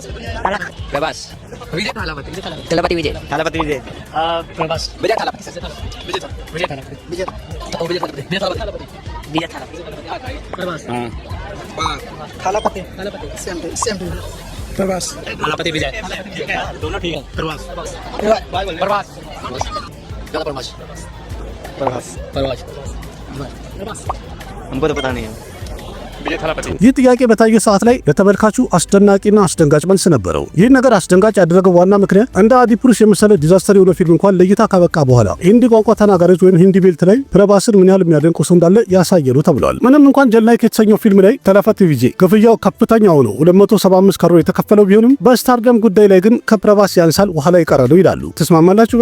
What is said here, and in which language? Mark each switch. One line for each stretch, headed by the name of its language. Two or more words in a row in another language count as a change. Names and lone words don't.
Hindi: प्रभास विजय थालापति थालापति विजय थालापति विजय प्रभास विजय थालापति विजय थालापति विजय थालापति विजय थालापति विजय थालापति प्रभास थालापति सेम प्रभास थालापति विजय दोनों ठीक है प्रभास प्रभास ज्यादा प्रभास प्रभास प्रभास प्रभास हमको तो पता नहीं है
Amharic: ይህ ጥያቄ በታየ ሰዓት ላይ ለተመልካቹ አስደናቂና አስደንጋጭ መልስ ነበረው። ይህ ነገር አስደንጋጭ ያደረገው ዋና ምክንያት እንደ አዲፑሩሽ የመሰለ ዲዛስተር የሆነ ፊልም እንኳን ለእይታ ካበቃ በኋላ ሂንዲ ቋንቋ ተናጋሪዎች ወይም
English: Hindi belt
Amharic: ላይ ፕረባስን ምን ያህል የሚያደንቁ ሰው እንዳለ ያሳየ ነው ተብሏል። ምንም እንኳን ጀላይክ የተሰኘው ፊልም ላይ ተላፈቲ ቪጄ ክፍያው ከፍተኛ ሆኖ 275 ከሮር የተከፈለው ቢሆንም በስታርደም ጉዳይ ላይ ግን ከፕረባስ ያንሳል፣ ኋላ ይቀራል ነው ይላሉ። ትስማማላችሁ?